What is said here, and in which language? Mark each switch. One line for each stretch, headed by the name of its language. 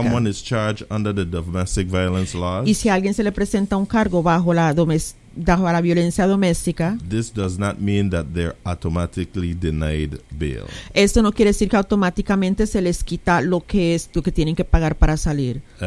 English: If someone is charged under the domestic violence laws,
Spanish: y si alguien se le presenta un cargo bajo la violencia doméstica,
English: this does not mean that they're automatically denied bail.
Spanish: Esto no quiere decir que automáticamente se les quita lo que tienen que pagar para salir.